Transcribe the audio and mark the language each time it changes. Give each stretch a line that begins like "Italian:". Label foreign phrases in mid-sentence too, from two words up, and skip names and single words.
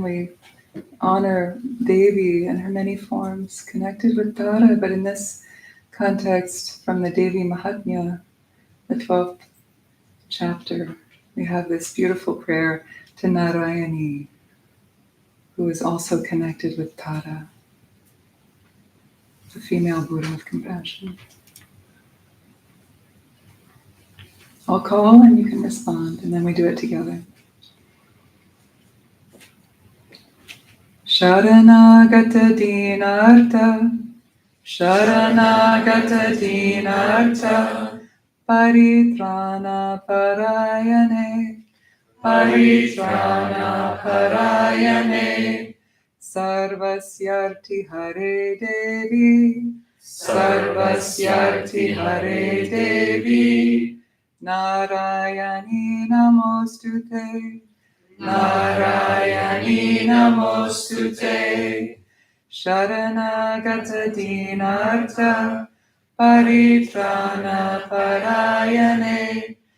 English: We honor Devi and her many forms connected with Tara, but in this context, from the Devi Mahatmya, the 12th chapter, we have this beautiful prayer to Narayani, who is also connected with Tara, the female Buddha of compassion. I'll call and you can respond, and then we do it together.
Sanskrit: Sharanagata dinartha, Sharanagata dinartha, Paritrana parayane, Paritrana parayane, Sarvasyarti Hare Devi, Sarvasyarti Hare Devi, Narayani Namostute, Narayani Namostute, Sharanagata dinartha, Paritrana parayane,